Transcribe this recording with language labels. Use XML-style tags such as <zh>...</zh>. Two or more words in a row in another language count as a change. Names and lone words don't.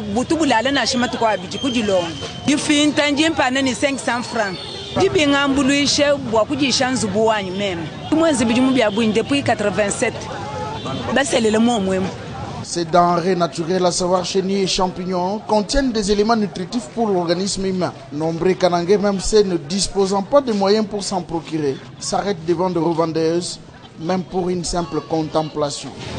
<lua>butu bulala na shima tukwa biji kujilong yifinta njimpane ni 500 francs jibinga mbuluishe bwa kujisha nzubu wanyu meme mwezi bijumu bya buinde depuis 87 baselele momwemo.</lua> <fr>Ces denrées naturelles, à savoir chenilles et champignons, contiennent des éléments nutritifs pour l'organisme humain. Nombreux Kanangais, même ceux ne disposant pas de moyens pour s'en procurer, s'arrêtent devant de revendeuses, même pour une simple contemplation.</fr>